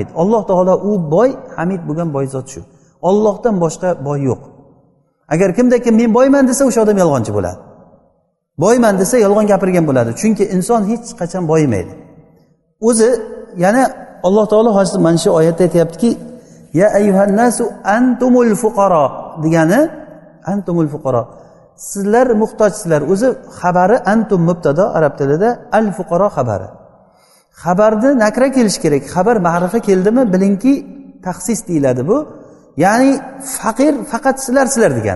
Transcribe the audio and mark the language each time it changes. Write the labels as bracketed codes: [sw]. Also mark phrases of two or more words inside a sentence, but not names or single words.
[uz] Alloh taolo u boy, hamid bo'lgan boy zot shu. Allohdan boshqa boy yo'q. Agar kimda-kim men boyman desa, o'sha odam yolg'onchi bo'ladi. Boyman desa yolg'on gapirgan bo'ladi. Chunki inson hech qachon boyimaydi. O'zi yana Alloh taolo hozir mana shu oyatda aytayaptiki, [ar] يا أيها الناس أنتم الفقراء degani, أنتم الفقراء. [uz] Sizlar muhtojsizlar. O'zi xabari antum mubtada arab tilida, [ar] al fuqaro [uz] xabari. Xabarni nakra kelish kerak. Xabar ma'rifa keldimi, bilingki taxsis deyiladi bu. Ya'ni faqir faqat sizlar degani.